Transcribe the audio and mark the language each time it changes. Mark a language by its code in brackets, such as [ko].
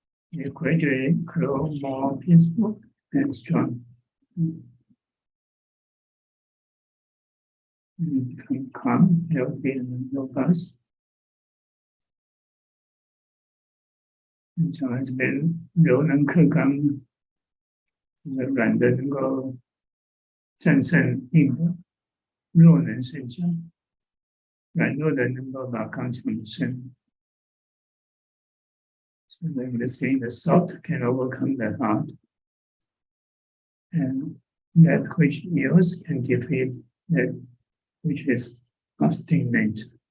[en] You gradually grow more peaceful and strong. You become calm, healthy, and robust. [zh] 讲到这边柔能克刚，软的能够战胜硬的，弱能胜强，软弱的能够把刚强胜。 [en] So then the saying, the soft can overcome the hard, and that which yields can defeat that which is obstinate.